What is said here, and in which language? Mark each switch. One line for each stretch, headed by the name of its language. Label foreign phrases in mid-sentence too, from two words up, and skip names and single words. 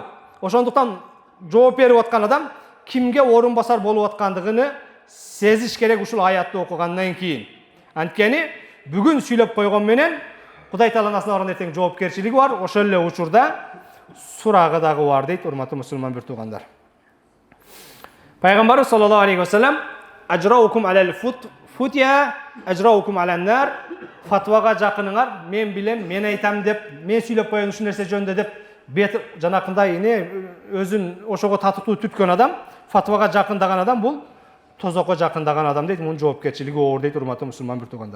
Kyrgyz: Ошондуктан жооп берип аткан адам кимге орун басар болуп аткандыгын сезиш керек ушул аятты окугандан кийин. Анткени бүгүн сүйлөп койгон менен Кудай Тааланын астына барган эртең жоопкерчилиги бар, ошол эле учурда сурагы дагы бар дейт, урматтуу мусулман бир туугандар.
Arabic: Пайгамбарыбыз صلى الله عليه وسلم أجرؤكم على الفتيا أجرؤكم على النار."
Kyrgyz: Фатвага жакыныңар, мен билем, мен айтам деп, мен сүйлөп койгон ушул нерсе жөнүндө деп бет жанакындай өзүн ошого татыктуу түткөн адам, фатвага жакындаган адам бул тозокко жакындаган адам дейт, мунун жоопкерчилиги оор дейт, урматтуу мусулман бир туугандар.